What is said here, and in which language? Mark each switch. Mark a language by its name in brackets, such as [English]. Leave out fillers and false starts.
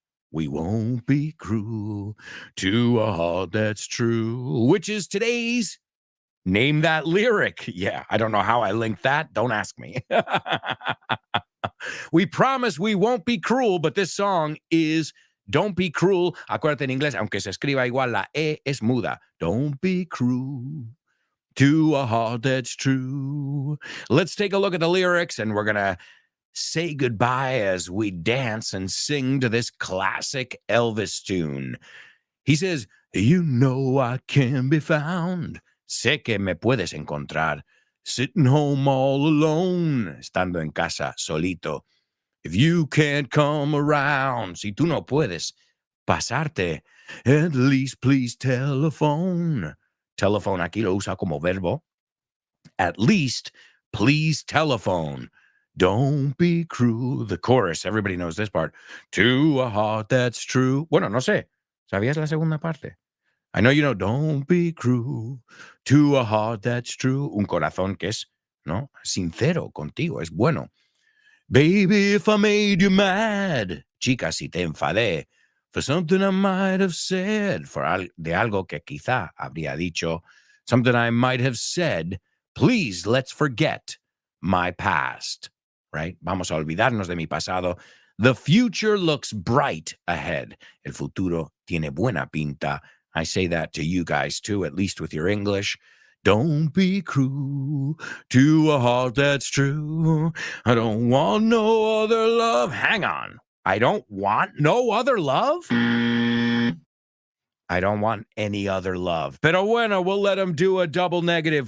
[English] We won't be cruel to a heart that's true, which is today's Name That Lyric. Yeah, I don't know how I linked that. Don't ask me. We promise we won't be cruel, but this song is Don't Be Cruel. [Spanish] Acuérdate en inglés, aunque se escriba igual, la E es muda. [English] Don't be cruel to a heart that's true. Let's take a look at the lyrics, and we're going to say goodbye as we dance and sing to this classic Elvis tune. He says, you know I can be found. [Spanish] Sé que me puedes encontrar [English] sitting home all alone, [Spanish] estando en casa solito. [English] If you can't come around, [Spanish] si tú no puedes pasarte, [English] at least please telephone. [Spanish] Telephone aquí lo usa como verbo. [English] At least please telephone. Don't be cruel. The chorus, everybody knows this part. To a heart that's true. [Spanish] Bueno, no sé. ¿Sabías la segunda parte? [English] I know you know, don't be cruel to a heart that's true. [Spanish] Un corazón que es, ¿no? Sincero contigo, es bueno. [English] Baby, if I made you mad. [Spanish] Chica, si te enfadé. [English] For something I might have said. [Spanish] De algo que quizá habría dicho. [English] Something I might have said. Please, let's forget my past. Right? [Spanish] Vamos a olvidarnos de mi pasado. [English] The future looks bright ahead. [Spanish] El futuro tiene buena pinta. [English] I say that to you guys too, at least with your English. Don't be cruel to a heart that's true. I don't want no other love. Hang on. I don't want no other love? I don't want any other love. [Spanish] Pero bueno, [English] we'll let him do a double negative.